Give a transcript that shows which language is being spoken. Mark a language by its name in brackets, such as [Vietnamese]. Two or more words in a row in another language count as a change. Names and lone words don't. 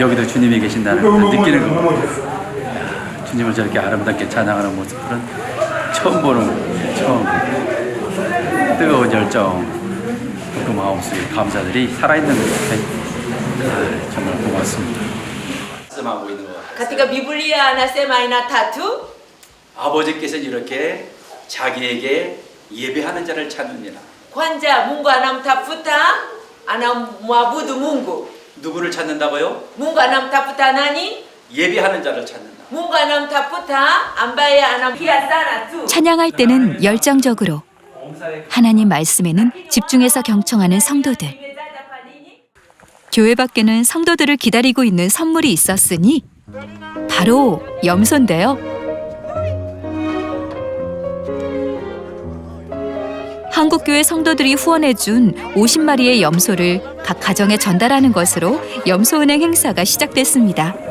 [Korean] 여기도 주님이 계신다는 걸 느끼는 겁니다. 주님을 저렇게 아름답게 찬양하는 모습들은 처음 보는 거예요. 처음. 뜨거운 열정, 그 마음속에 감사들이 살아있는 것 같아요. 정말 고맙습니다. 말씀하고 있는 것 같아요. [Swahili] Katika Biblia anasema aina 3. [Korean] 아버지께서는 이렇게 자기에게 예배하는 자를 찾느니라. [Swahili] Kwanza Mungu anamtafuta, anamwabudu Mungu. [Korean] 누구를 찾는다고요? [Swahili] Mungu anamtafuta nani? [Korean] 예배하는 자를 찾는다. Mungu anamtafuta ambaye anamkia sana tu. 찬양할 때는 열정적으로, 하나님 말씀에는 집중해서 경청하는 성도들. 교회 밖에는 성도들을 기다리고 있는 선물이 있었으니 바로 염소인데요. 한국교회 성도들이 후원해준 50마리의 염소를 각 가정에 전달하는 것으로 염소은행 행사가 시작됐습니다.